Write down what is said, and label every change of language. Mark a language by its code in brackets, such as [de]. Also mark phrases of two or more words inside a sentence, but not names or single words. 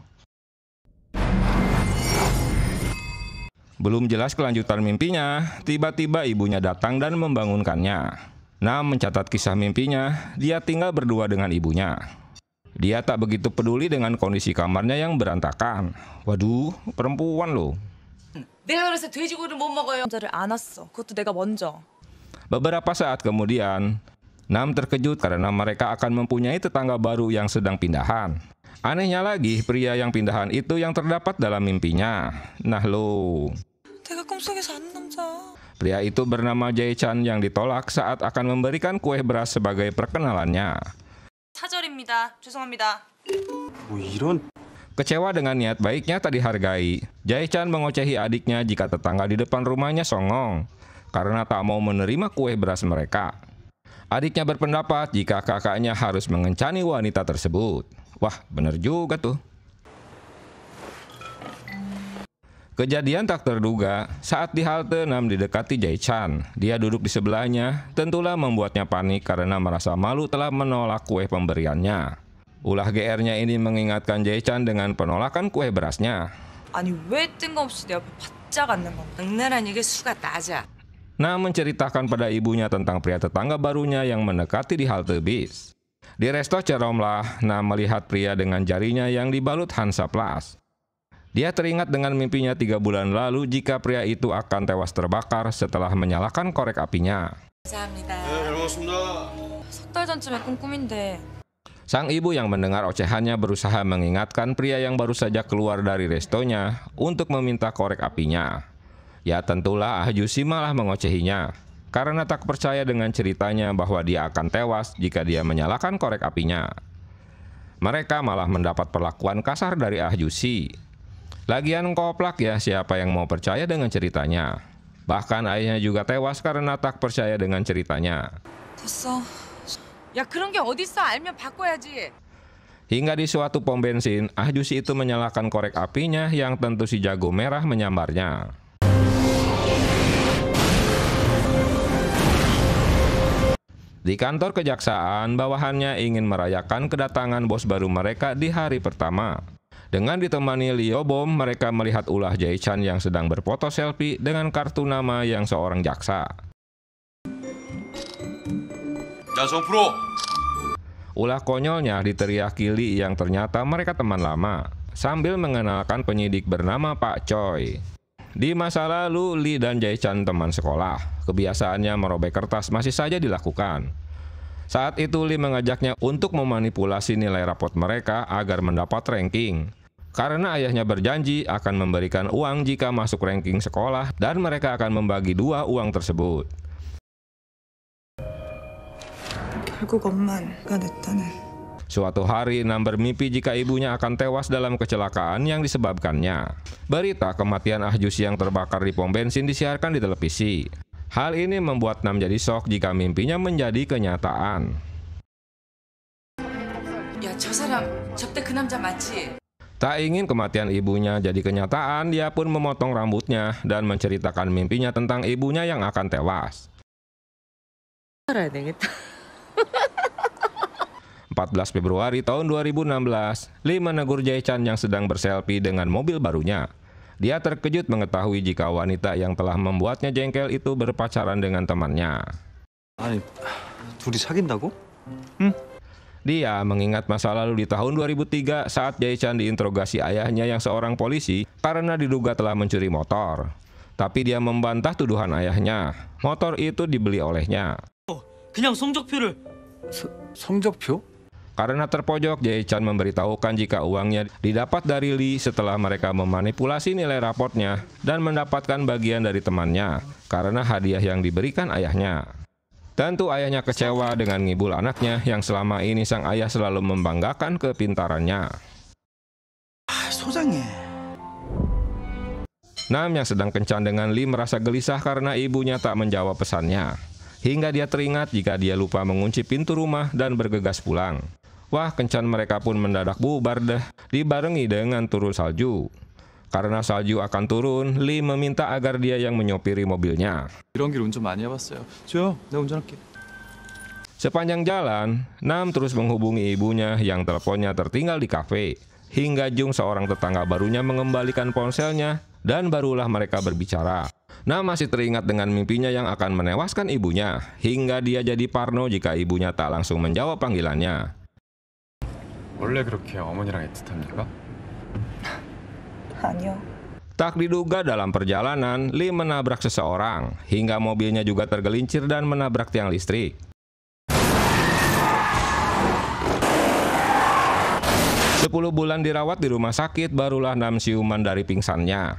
[id] Belum jelas kelanjutan mimpinya, tiba-tiba ibunya datang dan membangunkannya. Nam mencatat kisah mimpinya, dia tinggal berdua dengan ibunya. Dia tak begitu peduli dengan kondisi kamarnya yang berantakan. Waduh, perempuan loh. [ko] 내가 그래서 돼지고기를 못 먹어요. 남자를 안았어. 그것도 내가 먼저. [id] Beberapa saat kemudian, Nam terkejut karena mereka akan mempunyai tetangga baru yang sedang pindahan. Anehnya lagi, pria yang pindahan itu yang terdapat dalam mimpinya. Nah lo. [ko] 내가 꿈속에서 아는 남자. [id] Pria itu bernama Jae Chan yang ditolak saat akan memberikan kue beras sebagai perkenalannya. [ko] 사절입니다. 죄송합니다. 뭐 이런. [id] Kecewa dengan niat baiknya tak dihargai, Jae Chan mengocehi adiknya jika tetangga di depan rumahnya songong karena tak mau menerima kue beras mereka. Adiknya berpendapat jika kakaknya harus mengencani wanita tersebut. Wah, bener juga tuh. Kejadian tak terduga saat di halte Nam didekati Jae Chan. Dia duduk di sebelahnya, tentulah membuatnya panik karena merasa malu telah menolak kue pemberiannya. Ulah GR-nya ini mengingatkan Jae Chan dengan penolakan kue berasnya. [ko] 아니 왜 뜬금없이 내 앞에 바짝 앉는 건가? 장난한 이게 수가 낮아. [id] Nam menceritakan pada ibunya tentang pria tetangga barunya yang mendekati di halte bis. Di resto Ceromlah, Nam melihat pria dengan jarinya yang dibalut Hansaplast. Dia teringat dengan mimpinya 3 bulan lalu jika pria itu akan tewas terbakar setelah menyalakan korek apinya. [ko] 감사합니다. 네, 잘 먹었습니다. 석 달 전쯤에 꾼 꿈인데. [id] Sang ibu yang mendengar ocehannya berusaha mengingatkan pria yang baru saja keluar dari restonya untuk meminta korek apinya. Ya tentulah Ah Jusi malah mengocehinya karena tak percaya dengan ceritanya bahwa dia akan tewas jika dia menyalakan korek apinya. Mereka malah mendapat perlakuan kasar dari Ah Jusi. Lagian koplak ya, siapa yang mau percaya dengan ceritanya. Bahkan ayahnya juga tewas karena tak percaya dengan ceritanya. [ko] 됐어. 야 그런 게 어딨어? 알면 바꿔야지. [id] Hingga di suatu pom bensin, Ah Jusi itu menyalakan korek apinya yang tentu si jago merah menyambarnya. Di kantor kejaksaan, bawahannya ingin merayakan kedatangan bos baru mereka di hari pertama. Dengan ditemani Leo Bom, mereka melihat ulah Jae Chan yang sedang berfoto selfie dengan kartu nama yang seorang jaksa. [ko] 야, 정프로. [id] Ulah konyolnya diteriaki Lee yang ternyata mereka teman lama, sambil mengenalkan penyidik bernama Pak Choi. Di masa lalu, Lee dan Jae Chan teman sekolah. Kebiasaannya merobek kertas masih saja dilakukan. Saat itu Lee mengajaknya untuk memanipulasi nilai rapot mereka agar mendapat ranking. Karena ayahnya berjanji akan memberikan uang jika masuk ranking sekolah dan mereka akan membagi 2 uang tersebut. [ko] 결국 엄마가 냈다는. [id] Suatu hari Nam bermimpi jika ibunya akan tewas dalam kecelakaan yang disebabkannya. Berita kematian Ah Jusi yang terbakar di pom bensin disiarkan di televisi. Hal ini membuat Nam jadi shock jika mimpinya menjadi kenyataan. [ko] 야 저 사람 저때 그 남자 맞지? [id] Tak ingin kematian ibunya jadi kenyataan, dia pun memotong rambutnya dan menceritakan mimpinya tentang ibunya yang akan tewas. 14 Februari tahun 2016, Lee menegur Jae Chan yang sedang berselfie dengan mobil barunya. Dia terkejut mengetahui jika wanita yang telah membuatnya jengkel itu berpacaran dengan temannya. [ko] 아니, 둘이 사귄다고? [id] Dia mengingat masa lalu di tahun 2003 saat Jae Chan diinterogasi ayahnya yang seorang polisi karena diduga telah mencuri motor. Tapi dia membantah tuduhan ayahnya. Motor itu dibeli olehnya. [ko] 그냥 성적표를. 성적표? [id] Karena terpojok, Jae Chan memberitahukan jika uangnya didapat dari Lee setelah mereka memanipulasi nilai raportnya dan mendapatkan bagian dari temannya karena hadiah yang diberikan ayahnya. Tentu ayahnya kecewa dengan ngibul anaknya yang selama ini sang ayah selalu membanggakan kepintarannya. [ko] 소장해. [id] Nam yang sedang kencan dengan Lee merasa gelisah karena ibunya tak menjawab pesannya. hingga dia teringat jika dia lupa mengunci pintu rumah dan bergegas pulang. Wah, kencan mereka pun mendadak bubar deh, dibarengi dengan turun salju. Karena salju akan turun, Lee meminta agar dia yang menyopiri mobilnya. [ko] 이런 길 운전 많이 해봤어요. 줘요. 내가 운전할게. [id] Sepanjang jalan, Nam terus menghubungi ibunya yang teleponnya tertinggal di kafe. Hingga Jung, seorang tetangga barunya, mengembalikan ponselnya dan barulah mereka berbicara. Nam masih teringat dengan mimpinya yang akan menewaskan ibunya, hingga dia jadi parno jika ibunya tak langsung menjawab panggilannya. [ko] 원래 그렇게 어머니랑 애틋합니까? 아니요. [id] Tak diduga dalam perjalanan, Lee menabrak seseorang, hingga mobilnya juga tergelincir dan menabrak tiang listrik. 10 bulan dirawat di rumah sakit, barulah Nam siuman dari pingsannya.